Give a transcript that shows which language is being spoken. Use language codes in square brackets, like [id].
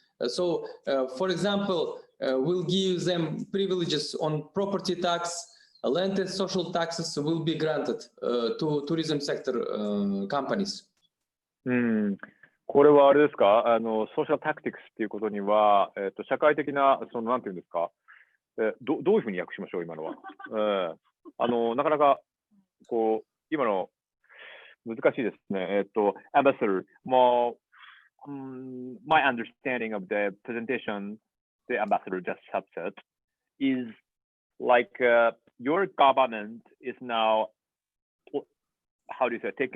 [en] So, for example, we'll give them privileges on property tax. Land and social taxes will be granted to tourism sector companies. [ja] これはあれですか、ソーシャルタクティクスっていうことには、社会的な、なんていうんですか、どういうふうに訳しましょう、今のは。なかなか、今の、難しいですね。 [en] Ambassador, my understanding of the presentation the ambassador just said is like your government is now, how do you say,